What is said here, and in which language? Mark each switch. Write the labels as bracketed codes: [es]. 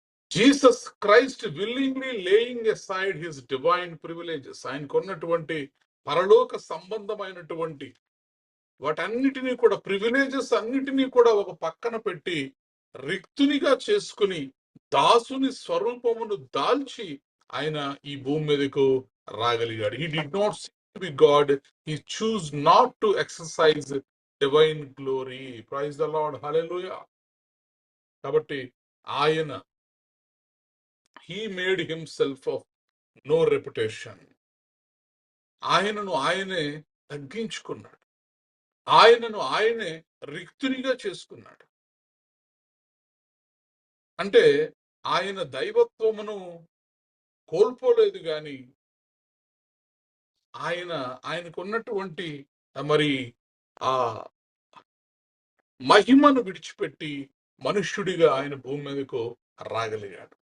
[en] Jesus Christ willingly laying aside his divine privileges, [te] ఆయనకున్నటువంటి పరలోక సంబంధమైనటువంటి వాటన్నిటినీ కూడా, ప్రివిలేజెస్ అన్నిటినీ కూడా ఒక పక్కన పెట్టి రిక్తునిగా చేసుకుని దాసుని స్వరూపమును దాల్చి ఆయన ఈ భూమి మీదకు రాగలిగాడు. [en] He did not seek to be God, he chose not to exercise divine glory. Praise the Lord, hallelujah. [te] కాబట్టి ఆయన [en] he made himself of no reputation. [te] ఆయనను ఆయనే తగ్గించుకున్నాడు, ఆయనను ఆయనే రిక్తునిగా చేసుకున్నాడు. అంటే ఆయన దైవత్వమును కోల్పోలేదు గాని ఆయనకున్నటువంటి మరి ఆ మహిమను విడిచిపెట్టి మనుష్యుడిగా ఆయన భూమి మీదకు రాగలిగాడు.